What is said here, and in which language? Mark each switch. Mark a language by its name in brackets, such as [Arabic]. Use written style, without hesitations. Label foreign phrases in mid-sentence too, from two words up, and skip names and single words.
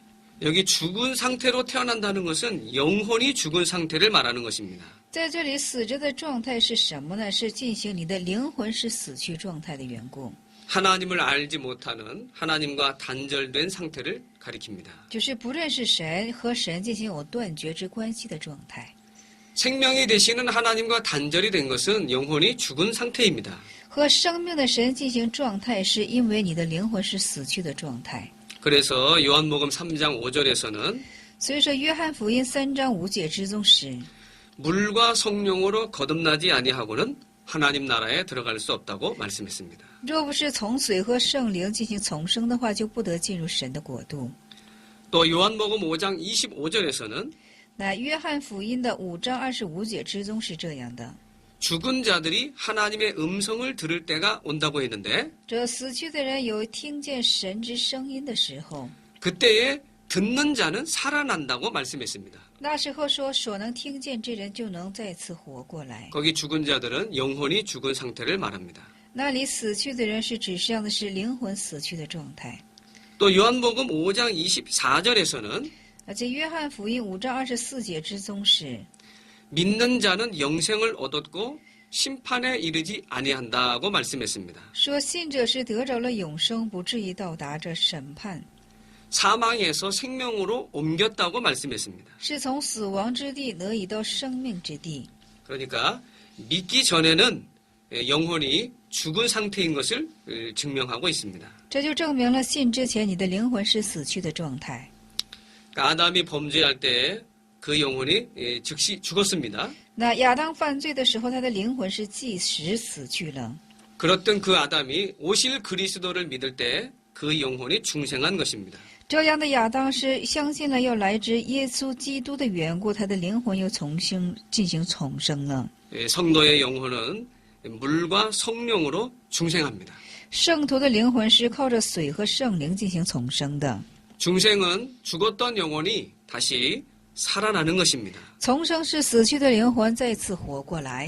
[Korean] 여기 죽은 상태로 태어난다는 것은 영혼이 죽은 상태를 말하는 것입니다. [Chinese] 在这里死着的状态是什么呢？是进行你的灵魂是死去状态的缘故， [Korean] 하나님을 알지 못하는 하나님과 단절된 상태를 가리킵니다. [Chinese] 就是不认识神和神进行有断绝之关系的状态。 [Korean] 생명이 되시는 하나님과 단절이 된 것은 영혼이 죽은 상태입니다. [Chinese] 和生命的神进行状态，是因为你的灵魂是死去的状态。 [Korean] 그래서 요한복음 3장 5절에서는 [Chinese] 所以说，约翰福音3章5节之中是 [Korean] 물과 성령으로 거듭나지 아니하고는 하나님 나라에 들어갈 수 없다고 말씀했습니다. [Chinese] 若不是从水和圣灵进行重生的话，就不得进入神的国度。 [Korean] 또 요한복음 5장 25절에서는 [Chinese] 那约翰福音的5章25节之中是这样的： [Korean] 죽은 자들이 하나님의 음성을 들을 때가 온다고 했는데 [Chinese] 这死去的人有听见神之声音的时候， [Korean] 그때에 듣는 자는 살아난다고 말씀했습니다. [Chinese] 那时候说所能听见之人就能再次活过来。 [Korean] 거기 죽은 자들은 영혼이 죽은 상태를 말합니다. [Chinese] 那里死去的人是指向的是灵魂死去的状态。 [Korean] 또 요한복음 5장 24절에서는 [Chinese] 而且约翰福音5章24节之中是 [Korean] 믿는 자는 영생을 얻었고 심판에 이르지 아니한다고 말씀했습니다. [Chinese] 说信者是得着了永生，不至于到达这审判， [Korean] 사망에서 생명으로 옮겼다고 말씀했습니다. [Chinese] 是从死亡之地得以到生命之地。 [Korean] 그러니까 믿기 전에는 영혼이 죽은 상태인 것을 증명하고 있습니다. [Chinese] 这就证明了信之前你的灵魂是死去的状态。 [Korean] 그러니까 아담이 범죄할 때 그 영혼이 즉시 죽었습니다. [Chinese] 那亚当犯罪的时候，他的灵魂是即时死去了。 [Korean] 그렇던 그 아담이 오실 그리스도를 믿을 때 그 영혼이 중생한 것입니다. [Chinese] 这样的亚当是相信了要来之耶稣基督的缘故，他的灵魂又重新进行重生了。 [Korean] 성도의 영혼은 물과 성령으로 중생합니다. [Chinese] 圣徒的灵魂是靠着水和圣灵进行重生的。 [Korean] 중생은 죽었던 영혼이 다시 살아나는 것입니다. [Chinese] 重生是死去的灵魂再次活过来。